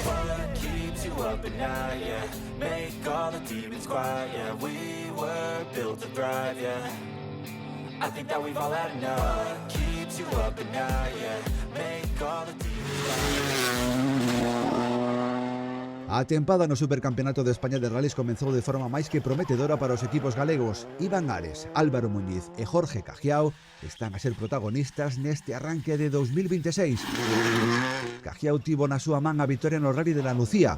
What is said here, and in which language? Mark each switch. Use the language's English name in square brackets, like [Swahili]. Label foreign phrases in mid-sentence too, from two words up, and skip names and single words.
[English] What keeps you up at night, yeah. Make all the demons quiet, yeah. We were built to thrive, yeah. I think that we've all had enough. What keeps you up at night, yeah. Make all the demons quiet. [Galician] A tempada no Supercampeonato de España de Rallys comezou de forma máis que prometedora para os equipos galegos. Iván Ares, Álvaro Muñiz e Jorge Cajiao están a ser protagonistas neste arranque de 2026. Cajiao tivo na súa man a vitoria no Rally de la Nucía.